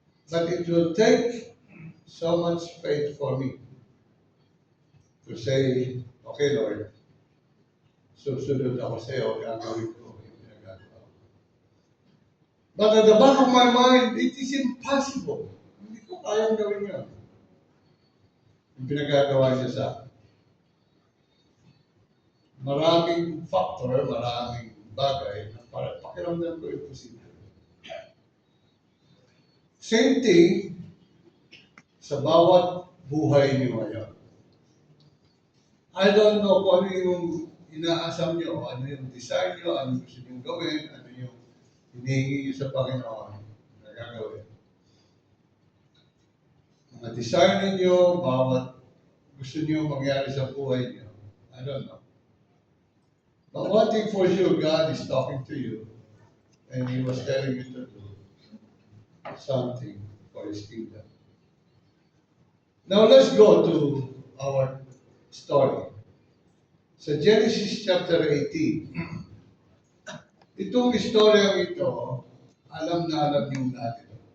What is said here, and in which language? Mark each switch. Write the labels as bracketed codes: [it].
[en] But it will take so much faith for me to say, okay, Lord, [tl] susunod ako sa iyo, gagawin ko yung pinagagawa ko. [en] But at the back of my mind, it is impossible. [tl] Hindi ko kayang gawin yun. Yung pinagagawa niya sa akin. Maraming factor, maraming bagay na para pakiramdam ko imposible. [en] Same thing [tl] sa bawat buhay niyo ngayon. [en] I don't know [tl] kung ano yung inaasam niyo, ano yung desire niyo, ano yung gusto niyo gawin, ano yung hinihingi niyo sa Panginoon na gagawin. Mga desire ninyo, bawat gusto niyo mangyari sa buhay niyo. [en] I don't know. But one thing for sure, God is talking to you and He was telling you to do something for His kingdom. Now let's go to our story. [tl] Sa Genesis chapter 18, itong istoryang ito, alam na alam niyo natin.